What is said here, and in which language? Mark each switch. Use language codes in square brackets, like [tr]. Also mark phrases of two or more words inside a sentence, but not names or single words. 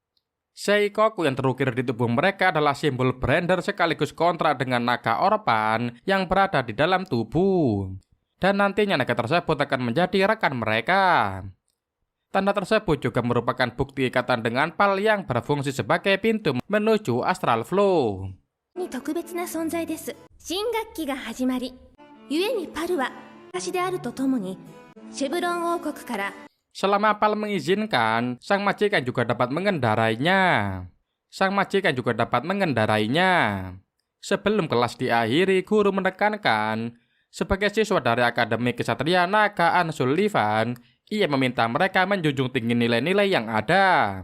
[id] Seikoku yang terukir di tubuh mereka adalah simbol brander sekaligus kontra dengan naga Orpan yang berada di dalam tubuh. Dan nantinya naga tersebut akan menjadi rekan mereka. Tanda tersebut juga merupakan bukti ikatan dengan pal yang berfungsi sebagai pintu menuju [en] astral flow. [ja] 特別な存在です。新学期が始まり、故にパルは私であるとともにシェブロン王国から [id] Selama pal mengizinkan, sang majikan juga dapat mengendarainya. Sebelum kelas diakhiri, guru menekankan, sebagai siswa dari Akademi Ksatria Naga Unsullivan, ia meminta mereka menjunjung tinggi nilai-nilai yang ada.